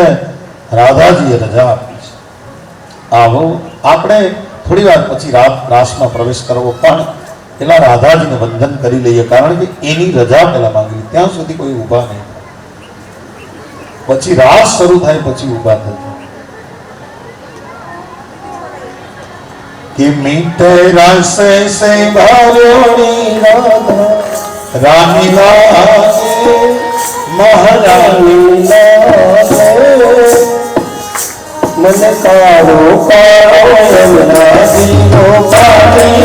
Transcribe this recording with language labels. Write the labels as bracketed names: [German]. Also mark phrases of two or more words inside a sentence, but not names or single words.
[Gujarati] રાધાજીએ રજા આપી છે. આવો આપણે થોડી વાર પછી રાસમાં પ્રવેશ કરવો, પણ પેલા રાધાજીને વંદન કરી લઈએ, કારણ કે એની રજા પેલા માંગી. ત્યાં સુધી કોઈ ઊભા નહીં, પછી રાસ શરૂ થાય પછી ઊભા થશે. [Hindi] कि मीठे रस से भरोड़ी राधा रानी लागे महारानी लागे मन कारो कारो यमुना जीवो पानी